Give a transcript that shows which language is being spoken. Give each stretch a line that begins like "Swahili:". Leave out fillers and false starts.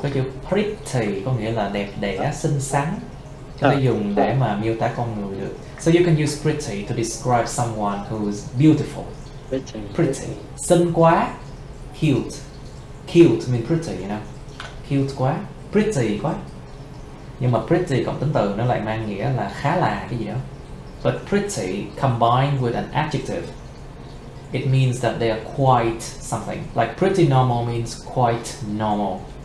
Vietnamese: Cái chữ pretty có nghĩa là đẹp đẽ, xinh xắn. Có thể dùng để mà miêu tả con người được.
English: So you can use pretty to describe someone who is beautiful. Pretty.
Vietnamese: Xinh quá.
English: Cute mean pretty, you know.
Vietnamese: Cute quá. Pretty quá. Nhưng mà pretty cộng tính từ nó lại mang nghĩa là khá là cái gì đó.
English: But pretty combined with an adjective, it means that they are quite something. Like pretty normal means quite normal.